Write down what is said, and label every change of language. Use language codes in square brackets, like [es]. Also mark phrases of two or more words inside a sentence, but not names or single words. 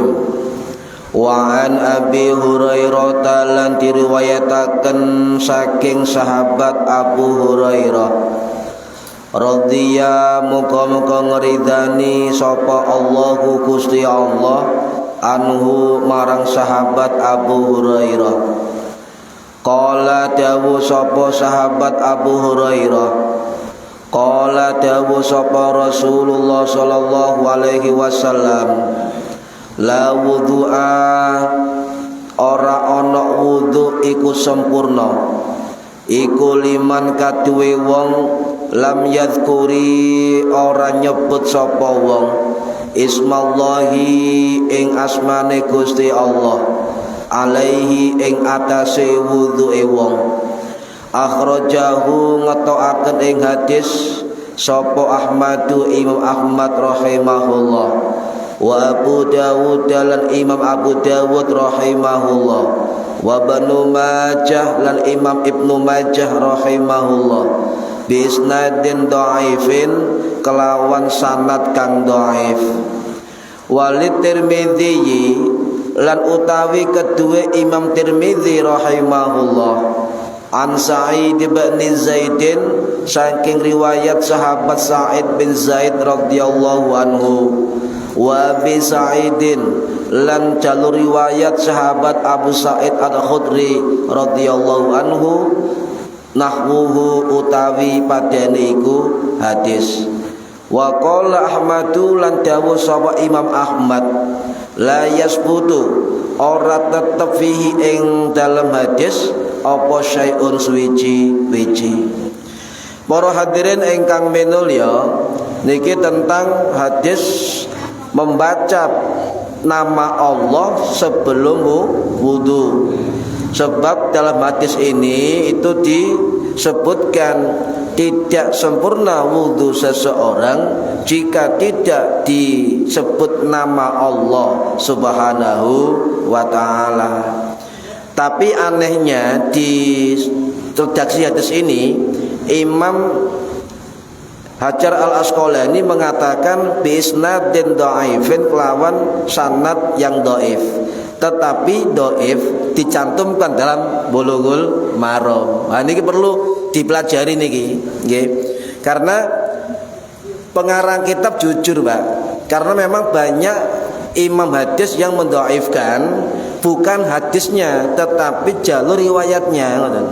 [ar] وعن أبي هريرة [jv] lan diriwayataken saking sahabat Abu Hurairah radhiya muga-muga ngridani sapa Allahu Gusti Allah anhu marang sahabat Abu Hurairah. Qala dawu sapa sahabat Abu Hurairah, qala dawu sapa Rasulullah [ar] صلى الله عليه وسلم, لا وضوء, [jv] ora ana wudu iku sempurna iku liman kaduwe wong [ar] لم يذكر [jv] ora nyebut sapa wong ismallahi ing asmane Gusti Allah alaihi ing atase wudu'e wong. Akhrajahu ngetokaken ing hadis sapa Ahmadu Imam Ahmad rahimahullah, wa Abu Dawud lan Imam Abu Dawud rahimahullah, wa Ibnu Majah lan Imam Ibnu Majah rahimahullah, [ar] بإسناد ضعيف [jv] kelawan sanad kang dhaif. Walid Tirmidzi lan utawi kedua Imam Tirmidzi rahimahullah, an Sa'id bin Zaidin saking riwayat sahabat Sa'id bin Zaid [ar] رضي الله عنه, [jv] wa Abi Sa'idin lan jalur riwayat sahabat Abu Sa'id Al-Khudri [ar] رضي الله عنه, [jv] nahwuhu utawi padane iku hadis. [ar] وقال أحمد [jv] lan dawuh sapa Imam Ahmad, [ar] لا يثبت [jv] ora tetep fihi ing dalam hadis apa syai'un suwiji-wiji. Para hadirin ingkang minulya, niki [id] tentang hadis membaca nama Allah sebelum wudu. Sebab dalam hadis ini itu disebutkan tidak sempurna wudu seseorang jika tidak disebut nama Allah [ar] سبحانه وتعالى. [id] Tapi anehnya di redaksi hadis ini Imam Hajar Al-Asqalani mengatakan [ar] بإسناد ضعيف [jv] kelawan sanad [id] yang dhaif. Tetapi dhaif dicantumkan dalam Bulughul Maram. Nah ini perlu dipelajari [jv] niki, nggih. [id] Karena pengarang kitab jujur, Pak. Karena memang banyak imam hadis yang mendhaifkan bukan hadisnya tetapi jalur riwayatnya.